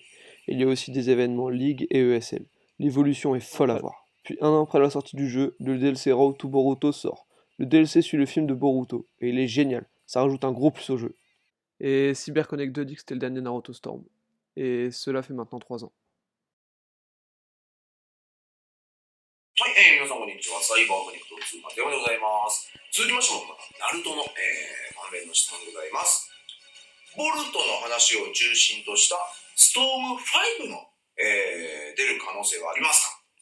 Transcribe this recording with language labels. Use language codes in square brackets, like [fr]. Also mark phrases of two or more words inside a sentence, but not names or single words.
[fr] Et il y a aussi des événements League et ESL. L'évolution est folle à Ouais. voir. Puis un an après la sortie du jeu, le DLC Road to Boruto sort. Le DLC suit le film de Boruto, et il est génial, ça rajoute un gros plus au jeu. Et CyberConnect 2 dit que c'était le dernier Naruto Storm. Et cela fait maintenant 3 ans. [ja] はい、皆さんこんにちは。サイバーコネクト2番でございます。続きましても、ナルトの、関連の質問でございます。ボルトの話を中心としたストーム5の、出る可能性はありますか？